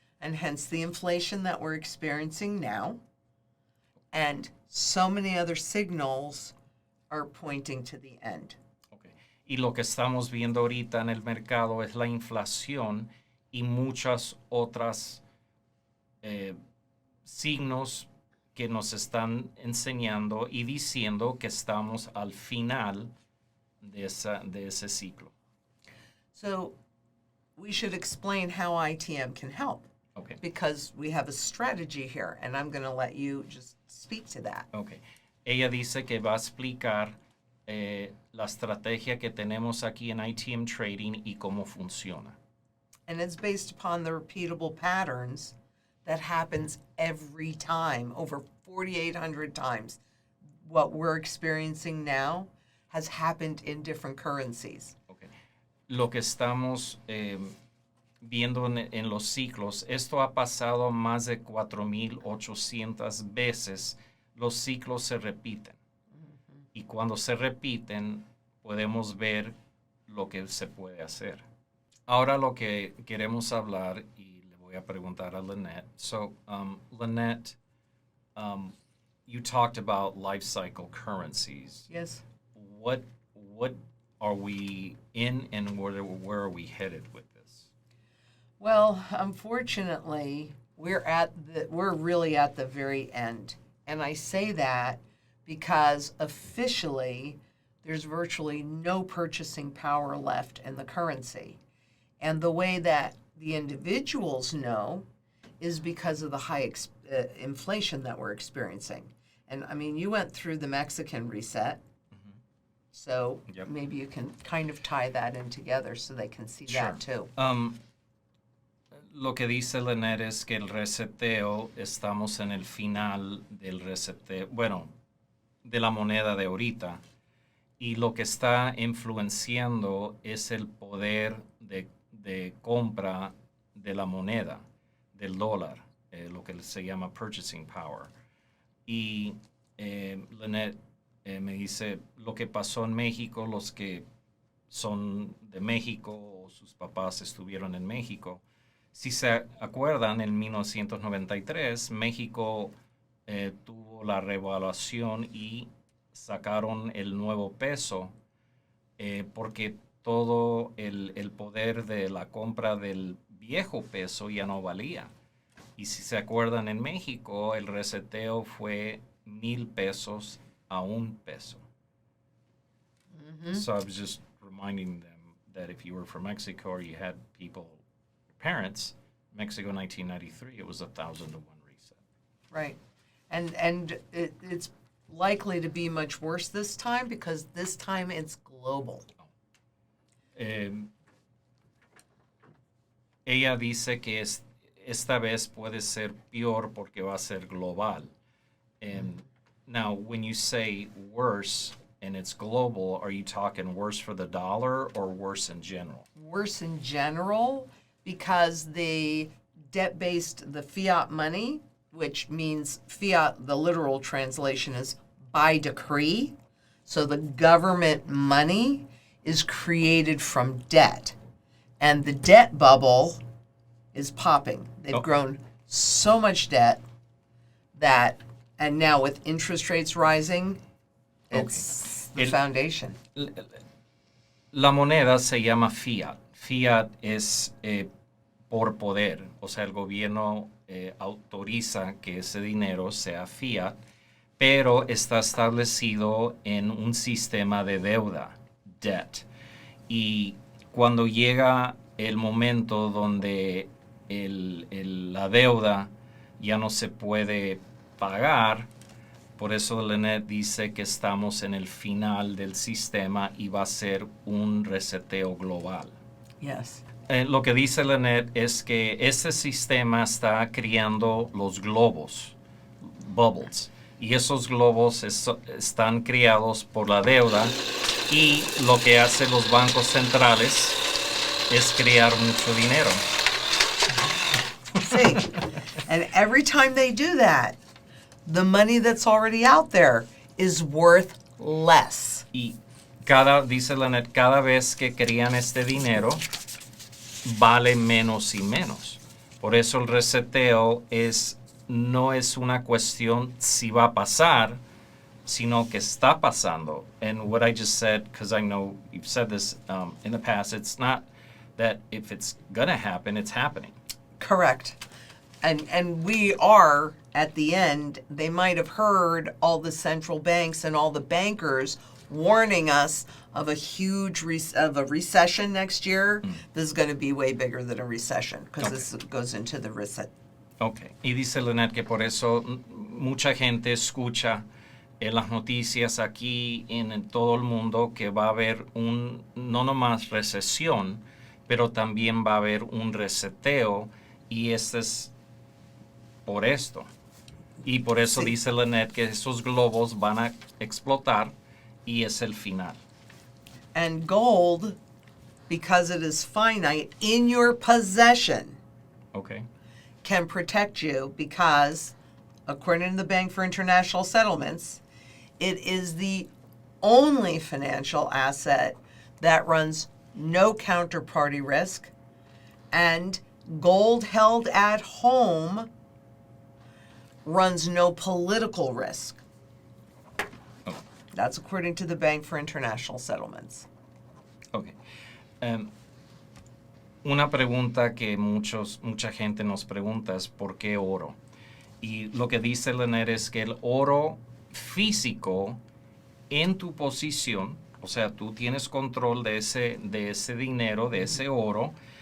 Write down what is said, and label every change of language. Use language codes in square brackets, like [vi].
[en] And hence the inflation that we're experiencing now. And so many other signals are pointing to the end. Okay. [es] Y lo que estamos viendo ahorita en el mercado es la inflación y muchas otras signos que nos están enseñando y diciendo que estamos al final de ese ciclo. [en] So we should explain how ITM can help. Okay. because we have a strategy here, and I'm going to let you just speak to that. Okay. [es] Ella dice que va a explicar la estrategia que tenemos aquí en ITM Trading y cómo funciona. [en] And it's based upon the repeatable patterns that happens every time, over 4,800 times. What we're experiencing now has happened in different currencies. Okay. [es] Lo que estamos viendo en los ciclos, esto ha pasado más de 4,800 veces. Los ciclos se repiten. Y cuando se repiten, podemos ver lo que se puede hacer. Ahora lo que queremos hablar, y le voy a preguntar a Lynette. [en] So, Lynette, you talked about life cycle currencies. Yes. What are we in, and where are we headed with this? Well, unfortunately, we're really at the very end. And I say that because officially there's virtually no purchasing power left in the currency. And the way that the individuals know is because of the high inflation that we're experiencing. And I mean, you went through the Mexican reset. So Yep. maybe you can kind of tie that in together so they can see that too. [es] Lo que dice Lynette es que el reseteo, estamos en el final del reseteo, bueno, de la moneda de ahorita, y lo que está influenciando es el poder de compra de la moneda, del dólar, lo que se llama [en] purchasing power. [es] Y Lynette me dice lo que pasó en México, los que son de México o sus papás estuvieron en México. Si se acuerdan, en 1993 México tuvo la revaluación y sacaron el nuevo peso porque todo el poder de la compra del viejo peso ya no valía. Y si se acuerdan, en México el reseteo fue 1,000 pesos a $1 peso. [en] So I was just reminding them that if you were from Mexico or you had people, parents, Mexico 1993, it was 1,000 to 1 reset. Right. And it's likely to be much worse this time because this time it's global. [es] Ella dice que esta vez puede ser peor porque va a ser global. [en] Now, when you say worse and it's global, are you talking worse for the dollar or worse in general? Worse in general because the debt-based, the fiat money, which means fiat, the literal translation is by decree. So the government money is created from debt. And the debt bubble is popping. They've grown so much debt that, and now with interest rates rising, it's the foundation. [es] La moneda se llama fiat. Fiat es por poder, o sea, el gobierno autoriza que ese dinero sea fiat, pero está establecido en un sistema de deuda, debt. Y cuando llega el momento donde la deuda ya no se puede pagar, por eso Lynette dice que estamos en el final del sistema y va a ser un reseteo global. [en] Yes. [es] Lo que dice Lynette es que este sistema está creando los globos, bubbles, y esos globos están creados por la deuda, y lo que hacen los bancos centrales es crear mucho dinero. [en] See, and every time they do that, the money that's already out there is worth less. [es] Y dice Lynette, cada vez que crean este dinero, vale menos y menos. Por eso el reseteo no es una cuestión si va a pasar, sino que está pasando. [en] And what I just said, because I know you've said this in the past, it's not that if it's going to happen, it's happening. Correct. And we are, at the end, they might have heard all the central banks and all the bankers warning us of a huge of a recession next year, this is going to be way bigger than a recession because this goes into the recession. Okay. [es] Y dice Lynette que por eso mucha gente escucha en las noticias aquí en todo el mundo que va a haber no nomás recesión, pero también va a haber un reseteo, y este es por esto. Y por eso dice Lynette que esos globos van a explotar y es el final. [en] And gold, because it is finite in your possession, Okay. can protect you because, according to the Bank for International Settlements, it is the only financial asset that runs no counterparty risk, and gold held at home runs no political risk. Oh. That's according to the Bank for International Settlements. Okay. [es] Una pregunta que mucha gente nos pregunta es ¿por qué oro? Y lo que dice Lynette es que el oro físico en tu posición, o sea, tú tienes control de ese dinero, de ese oro.